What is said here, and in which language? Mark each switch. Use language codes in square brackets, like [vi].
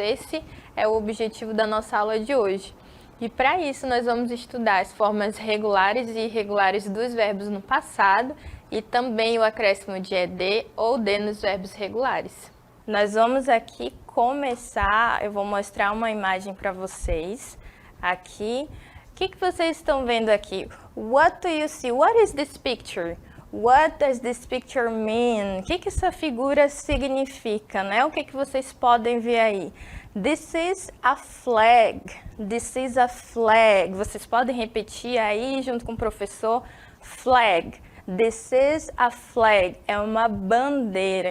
[pt] Esse é o objetivo da nossa aula de hoje. E para isso nós vamos estudar as formas regulares e irregulares dos verbos no passado e também o acréscimo de ED ou D nos verbos regulares. Nós vamos aqui começar, eu vou mostrar uma imagem para vocês aqui. O que vocês estão vendo aqui? [en] What do you see? What is this picture? What does this picture mean? [pt] O que essa figura significa, né? O que vocês podem ver aí? [en] This is a flag. This is a flag. [pt] Vocês podem repetir aí junto com o professor. Flag. [en] This is a flag, [pt] é uma bandeira.